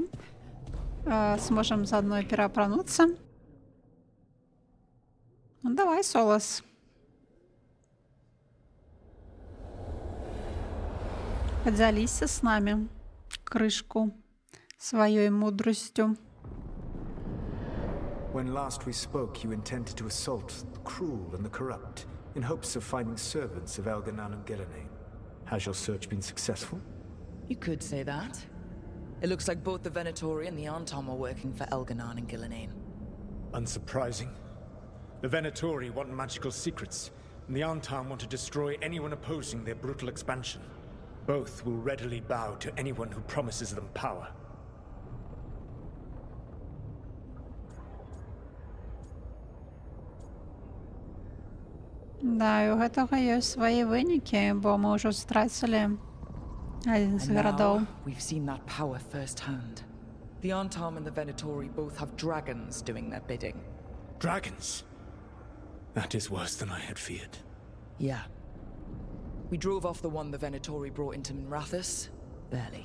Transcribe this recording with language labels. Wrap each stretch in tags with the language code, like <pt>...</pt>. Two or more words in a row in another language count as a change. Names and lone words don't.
<be>Сможам заадно пераапрануцца. Ну, давай, Солас. Падзяліся з намі крышку сваёй мудрасцю.</be> <en>When last we spoke, you intended to assault the cruel and the corrupt in hopes of finding servants of Elganon and Gillenane. Has your search been successful? You could say that. It looks like both the Venatori and the Antom are working for Elganon and Gillenane. Unsurprising. The Venatori want magical secrets, and the Antom want to destroy anyone opposing their brutal expansion. Both will readily bow to anyone who promises them power.</en> <be>Да, і у гэтага ёсць свае вынікі, бо мы ўжо страцілі адзін з гарадоў.</be> <en>We've seen that power firsthand. The Antom and the Venatori both have dragons doing their bidding. Dragons? That is worse than I had feared. Yeah. We drove off the one the Venatori brought into Minrathous. Barely.</en>